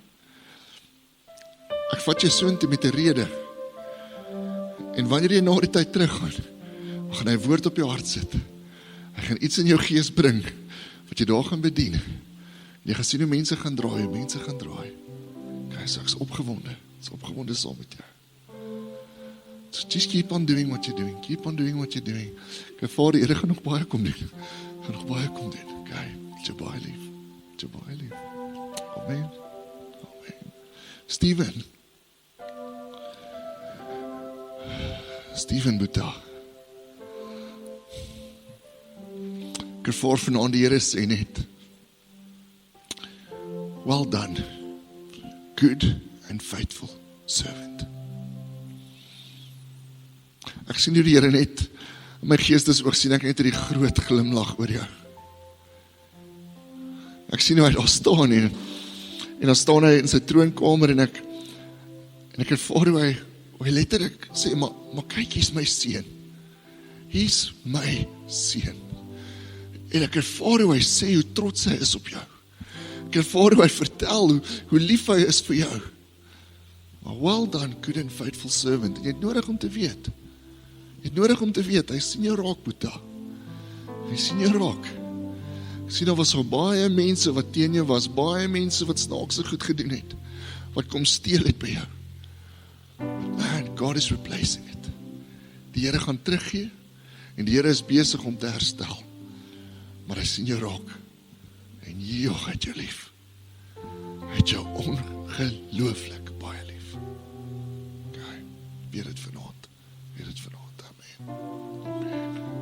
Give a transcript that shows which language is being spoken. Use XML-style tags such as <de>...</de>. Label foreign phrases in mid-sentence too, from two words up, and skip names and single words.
<af>Ek vat jou soontoe met 'n rede. En wanneer jy na die tyd teruggaan, gaan hy woord op jou hart sit. Hy gaan iets in jou gees bring wat jy daar gaan bedien. Jy gaan sien hoe mense gaan draai, Okay, so ek is opgewonde. Saam met jou.</af> <en>So just keep on doing what you're doing. Keep on doing what you're doing.</en> <af>Ek ervaar die Here gaan nog baie kom doen. Okay, het jou baie lief. Amen. Steven Boeta. Ek ervaar vanaand die Here sê net,</af> <en>well done, good and faithful servant.</en> <af>Ek sien hoe die Here net, in my geestesoog sien ek net die groot glimlag oor jou. Ek sien hoe hy daar staan en dan staan hy in sy troonkamer en ek ervaar hoe hy letterlik sê, maar kyk, hier's my seun. Hier's my seun. En ek ervaar hoe hy sê hoe trots hy is op jou. Ek ervaar hoe hy vertel hoe lief hy is vir jou.</af> <en>Maar well done, good and faithful servant.</en> <af>En jy het nodig om te weet. Hy sien jou raak, Boeta. Hy sien jou raak. Ek sien daar was al baie mense wat teen jou was, baie mense wat snaakse goed gedoen het, wat kom steel het by jou.</af> <en>Man, God is replacing it.</en> <af>Die Here gaan teruggee en die Here is besig om te herstel. Maar hy sien jou raak. En joh, het jou lief. Hy het jou ongelooflik baie lief. Okay, weet dit vanaand. Amen.</af>